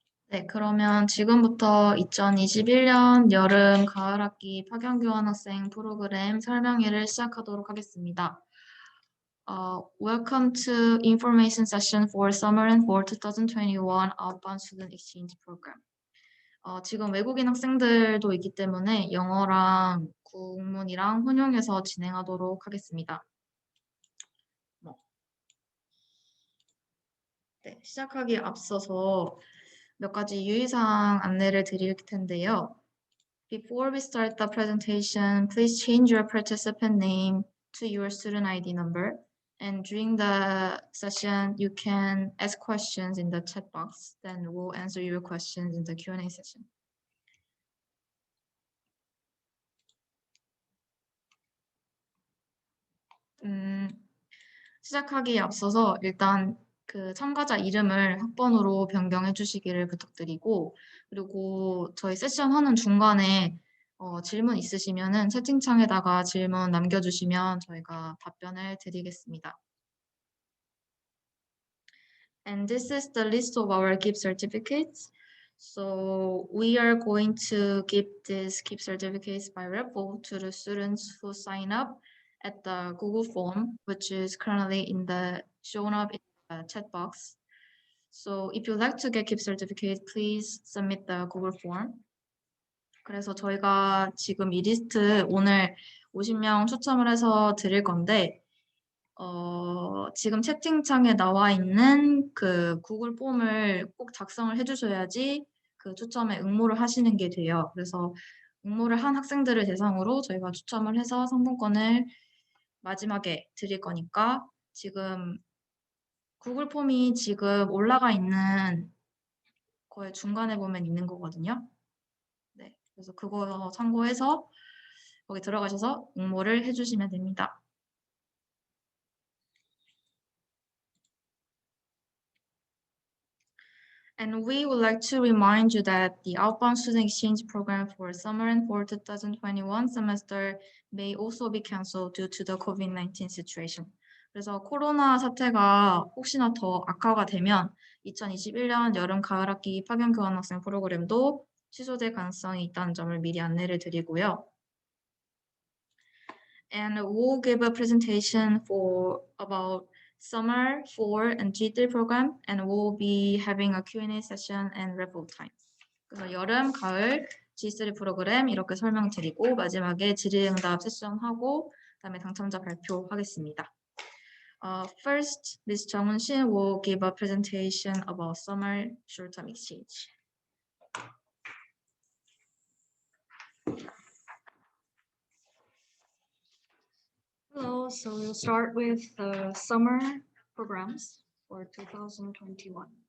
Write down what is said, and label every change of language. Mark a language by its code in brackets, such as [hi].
[ko] 네, 그러면 지금부터 2021년 여름 가을 학기 파견교환학생 프로그램 설명회를 시작하도록 하겠습니다. [en] Welcome to information session for summer and fall 2021 outbound student exchange program. [ko] 지금 외국인 학생들도 있기 때문에 영어랑 국문이랑 혼용해서 진행하도록 하겠습니다. 네, 시작하기에 앞서서 몇 가지 유의사항 안내를 드릴 텐데요. [en] Before we start the presentation, please change your participant name to your student ID number. And during the session, you can ask questions in the chat box. Then we'll answer your questions in the Q&A session. [ko] 시작하기에 앞서서 일단 그 참가자 이름을 학번으로 변경해 주시기를 부탁드리고, 그리고 저희 세션 하는 중간에 질문 있으시면은 채팅창에다가 질문 남겨주시면 저희가 답변을 드리겠습니다. [en] And this is the list of our gift certificates. So we are going to give these gift certificates by raffle to the students who sign up at the Google form, which is currently shown up in the chat box. So if you'd like to get gift certificate, please submit the Google form. [ko] 그래서 저희가 지금 이 리스트 오늘 50명 추첨을 해서 드릴 건데, 지금 채팅창에 나와 있는 그 구글 폼을 꼭 작성을 해주셔야지 그 추첨에 응모를 하시는 게 돼요. 그래서 응모를 한 학생들을 대상으로 저희가 추첨을 해서 상품권을 마지막에 드릴 거니까 지금 구글 폼이 지금 올라가 있는 거의 중간에 보면 있는 거거든요. 네, 그래서 그거 참고해서 거기 들어가셔서 응모를 해주시면 됩니다. [en] And we would like to remind you that the outbound student exchange program for summer and fall 2021 semester may also be canceled due to the COVID-19 situation. [ko] 그래서 코로나 사태가 혹시나 더 악화가 되면 2021년 여름 가을 학기 파견 교환학생 프로그램도 취소될 가능성이 있다는 점을 미리 안내를 드리고요. [en] And we'll give a presentation for about summer 4 and G3 program, and we'll be having a Q&A session and raffle time. [ko] 그래서 여름, 가을, G3 프로그램 이렇게 설명드리고 마지막에 질의응답 세션하고 그다음에 당첨자 발표하겠습니다. [en] First, Ms. 정은 씨 will give a presentation about summer short-term exchange. Hello, so we'll start with the summer programs for 2021.